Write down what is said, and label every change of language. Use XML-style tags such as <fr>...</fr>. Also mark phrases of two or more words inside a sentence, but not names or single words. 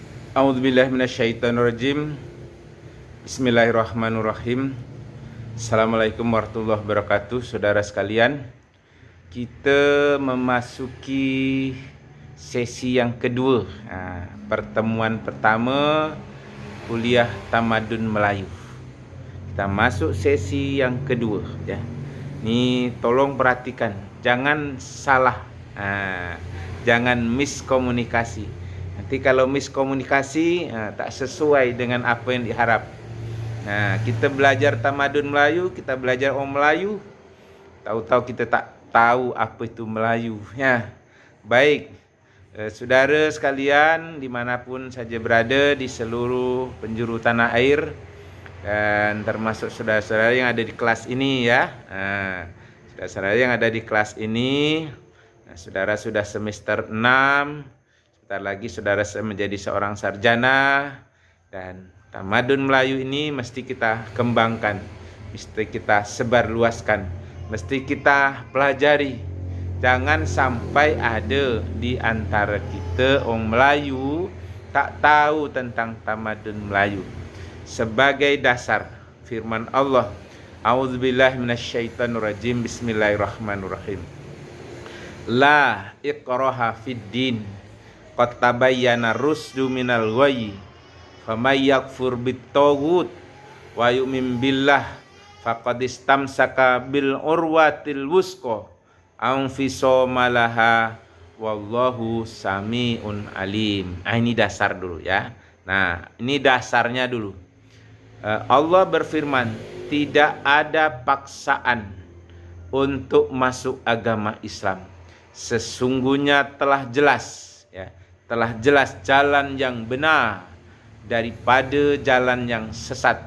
<ar>أعوذ بالله من الشيطان الرجيم. بسم الله الرحمن الرحيم. السلام عليكم ورحمة الله وبركاته.</ar> <id>Saudara sekalian, kita memasuki sesi yang kedua, pertemuan pertama kuliah Tamadun Melayu. Kita masuk sesi yang kedua ya. Ni tolong perhatikan, jangan salah, jangan miskomunikasi. Nanti kalau miskomunikasi tak sesuai dengan apa yang diharap. Kita belajar Tamadun Melayu, kita belajar orang Melayu, tahu-tahu kita tak tahu apa itu Melayu ya. Baik, saudara sekalian dimanapun saja berada di seluruh penjuru tanah air, dan termasuk saudara-saudara yang ada di kelas ini ya. Saudara-saudara yang ada di kelas ini, saudara sudah semester 6, sebentar lagi saudara menjadi seorang sarjana, dan Tamadun Melayu ini mesti kita kembangkan, mesti kita sebarluaskan, mesti kita pelajari. Jangan sampai ada di antara kita orang Melayu tak tahu tentang Tamadun Melayu. Sebagai dasar firman Allah,</id> <ar>أعوذ بالله من الشيطان الرجيم، بسم الله الرحمن الرحيم. لا إكراه في الدين قد تبين الرشد من الغي فمن يكفر بالطاغوت ويؤمن بالله فقد استمسك بالعروة الوثقى انفصام لها والله سميع عليم.</ar> <id>Ini dasar dulu ya. Ini dasarnya dulu. Allah berfirman, tidak ada paksaan untuk masuk agama Islam. Sesungguhnya telah jelas ya, telah jelas jalan yang benar daripada jalan yang sesat.</id>